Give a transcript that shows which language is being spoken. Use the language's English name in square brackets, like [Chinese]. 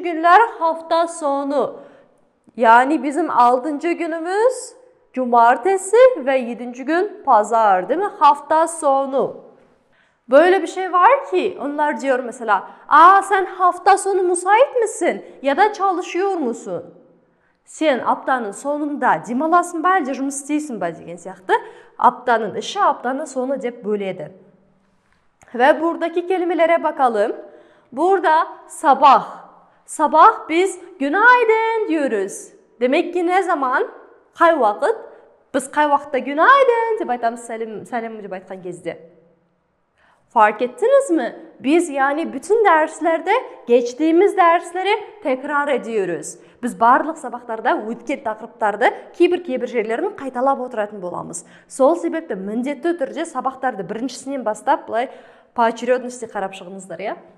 [Turkish] günler hafta sonu. Yani bizim 6. günümüz cumartesi ve 7. gün pazar, değil mi? Hafta sonu. Böyle bir şey var ki onlar diyor mesela, sen hafta sonu müsait misin? Ya da çalışıyor musun? Sen haftanın sonunda [Kazakh] демаласың ба, әлде жұмыс істейсің ба деген сияқты. [Turkish] Haftanın іші, haftanın sonu деп bölеді. Ve buradaki kelimelere bakalım. Burada sabah. Sabah biz günaydın diyoruz. Demek ki ne zaman? [Kazakh] Қай уақыт? Biz қай уақытта günaydın деп айтамыз сәлем деп айтқан кезде. [Turkish] Fark ettiniz mi? Biz yani bütün derslerde geçtiğimiz dersleri tekrar ediyoruz. [Kazakh] Biz барлық сабақтарда өткен тақырыптарды кейбір жерлерін қайталап отыратын боламыз. Сол себепті міндетті түрде сабақтарды біріншісінен бастап былай [Russian] по очередности [Kazakh] қарап шығыңыздар, ya.